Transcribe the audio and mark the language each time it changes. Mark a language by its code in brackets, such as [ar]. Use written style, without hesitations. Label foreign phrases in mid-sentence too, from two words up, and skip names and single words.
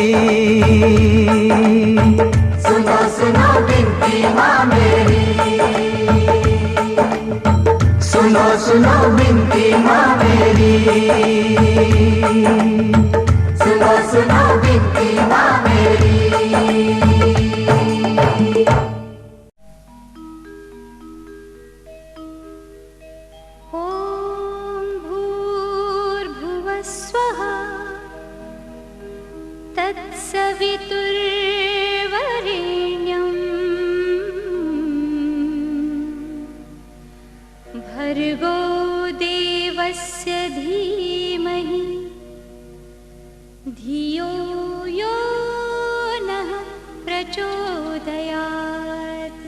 [hi] सुनो सुनो बिनती माँ मेरी। सुनो सुनो बिनती माँ मेरी। सुनो सुनो बिनती माँ मेरी। [sa] ॐ भूर्भुवस्वः तत्सवितुर्वरेण्यम् भर्गो देवस्य धीमहि धियो यो नः प्रचोदयात्।